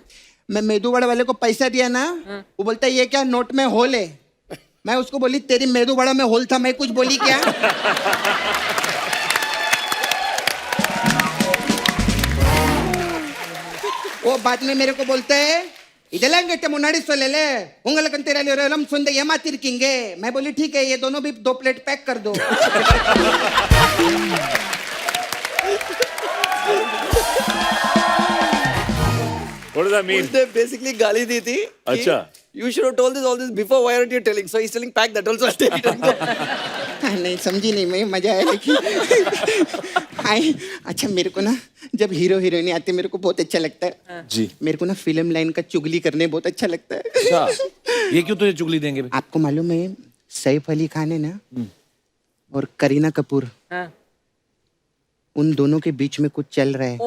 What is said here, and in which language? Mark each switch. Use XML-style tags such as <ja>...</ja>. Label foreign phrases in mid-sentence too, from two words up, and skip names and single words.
<hi>मैं मेदू वड़ा वाले को पैसा दिया ना वो बोलता है ये क्या नोट में होल है। मैं उसको बोली तेरी मेदू वड़ा में होल था। मैं कुछ बोली क्या? वो बाद में मेरे को बोलते है</hi> <ta>இதெல்லாம் கிட்ட முன்னாடி சொல்லல உங்களுக்கு தெரியல</ta> <hi>हम सुनते ஏமாத்திருக்கீங்க। मैं बोली ठीक है ये दोनों भी 2 प्लेट पैक कर दो।</hi> <en>What does that mean?</en> <hi>उसने basically गाली दी थी. कि अच्छा.</hi> <en>You should have told this all this before. Why aren't you telling? So he's telling pack that also. I'll take it and go.</en> <hi>नहीं समझी नहीं मैं मजा आया लेकिन हाय। अच्छा मेरे को ना जब हीरो हीरोइनी आते मेरे को बहुत अच्छा लगता है जी। मेरे को ना फिल्म लाइन का चुगली करने बहुत अच्छा लगता है। अच्छा ये क्यों तुझे चुगली देंगे? आपको मालूम है सैफ अली खान है ना और करीना कपूर उन दोनों के बीच में कुछ चल रहा है।</hi>